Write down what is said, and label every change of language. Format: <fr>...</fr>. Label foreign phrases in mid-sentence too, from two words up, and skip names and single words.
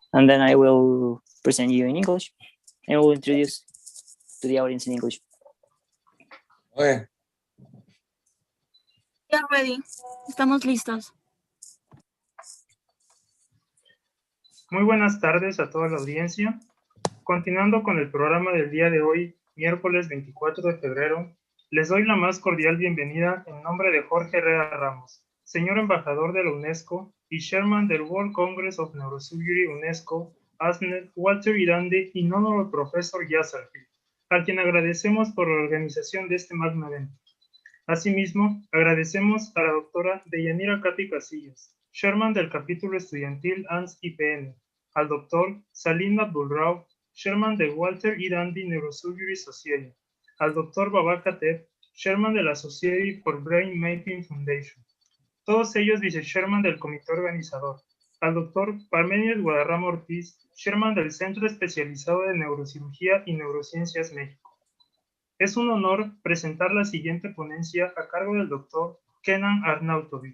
<en>and then I will present you in English. I will introduce to the audience in English. Okay. Ya ready.</en> <es>Estamos listos. Muy buenas tardes a toda la audiencia. Continuando con el programa del día de hoy, miércoles 24 de febrero, les doy la más cordial bienvenida en nombre de Jorge Herrera Ramos, señor embajador de la UNESCO y chairman del World Congress of Neurosurgery UNESCO, ASPNet, Walter Irandi y Honorable Professor Yaşargil, a quien agradecemos por la organización de este magno evento. Asimismo, agradecemos a la doctora Deyanira Katy Casillas, chairman del capítulo estudiantil ASPN, al doctor Salim Abdulrauf, chairman de Walter Irandi Neurosurgery Society, al doctor Baba Kateb, chairman de la Society for Brain Mapping Foundation, todos ellos vice-chairman del comité organizador, al doctor Parmenides Guadarrama Ortiz, chairman del Centro Especializado de Neurocirugía y Neurociencias México. Es un honor presentar la siguiente ponencia a cargo del doctor Kenan Arnautovic.</es>